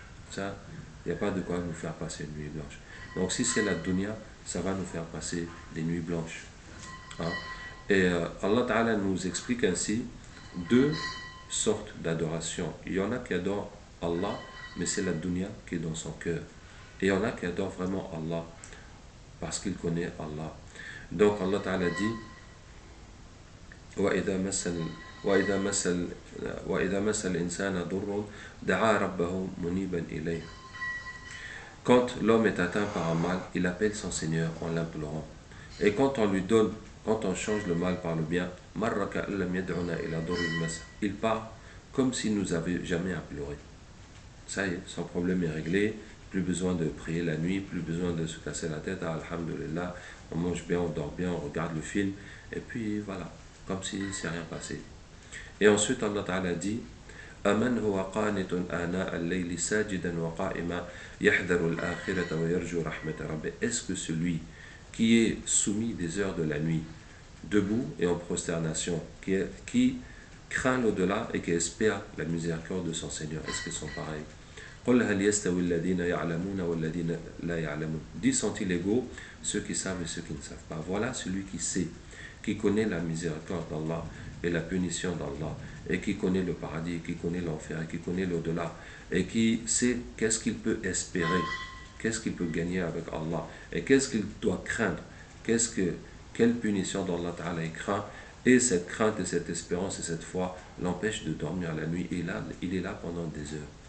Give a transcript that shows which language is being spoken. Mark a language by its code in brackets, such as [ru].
[fr] Ça, il n'y a pas de quoi nous faire passer une nuit blanche. Donc si c'est la dunya, ça va nous faire passer des nuits blanches. Hein? Et Allah Ta'ala nous explique ainsi deux sortes d'adoration. Il y en a qui adorent Allah, mais c'est la dunya qui est dans son cœur. Et il y en a qui adorent vraiment Allah, parce qu'il connaît Allah. Donc Allah Ta'ala dit [ar] وإذا مس وإذا مس وإذا مس الإنسان ضر دعا ربه منيبا إليه. [fr] Quand l'homme est atteint par un mal, il appelle son Seigneur en l'implorant. Et quand on lui donne, quand on change le mal par le bien, il part comme s'il nous avait jamais imploré. Ça y est, son problème est réglé, plus besoin de prier la nuit, plus besoin de se casser la tête, ah, alhamdulillah, on mange bien, on dort bien, on regarde le film, et puis voilà, comme si c'est rien passé. Et ensuite Allah Ta'ala dit [ar] أمن هو قانت آناء الليل ساجدا وقائما يحذر الآخرة ويرجو رحمة ربه. [fr] Est-ce que celui qui est soumis des heures de la nuit, debout et en prosternation, qui craint l'au-delà et qui espère la miséricorde de son Seigneur, est-ce qu'ils sont pareils? [ar] قل هل يستوي الذين يعلمون والذين لا يعلمون. [fr] Dis sont-ils égaux ceux qui savent et ceux qui ne savent pas? Voilà celui qui sait, qui connaît la miséricorde d'Allah et la punition d'Allah, et qui connaît le paradis, qui connaît l'enfer, et qui connaît l'au-delà, et qui sait qu'est-ce qu'il peut espérer, qu'est-ce qu'il peut gagner avec Allah, et qu'est-ce qu'il doit craindre, quelle punition d'Allah Ta'ala il craint, et cette crainte et cette espérance et cette foi l'empêche de dormir la nuit, et là, il est là pendant des heures.